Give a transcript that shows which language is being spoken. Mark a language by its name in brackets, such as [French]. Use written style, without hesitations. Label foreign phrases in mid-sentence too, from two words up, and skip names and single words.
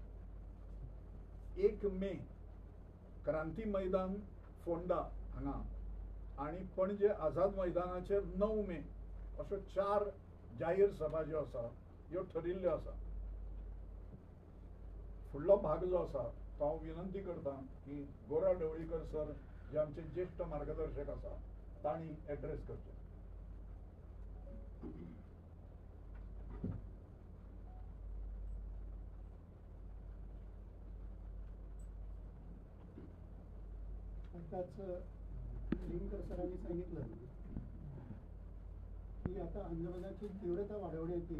[Konkani] 1 मे क्रांती मैदान फोंडा हांगा आणि पणजे आझाद मैदानाचेर 9 मे अश्यो 4 जाहीर सभा ज्यो आसा ह्यो ठरिल्ल्यो आसा. फुडलो भाग जो आसा तो हांव विनंती करता की गोरा ढवळीकर सर जे आमचे ज्येष्ठ मार्गदर्शक आसा तांणी एड्रेस करचें. [Marathi] आताच लिंकर सरांनी सांगितलं की आता आंदोलनाची तीव्रता वाढवण्यात येईल.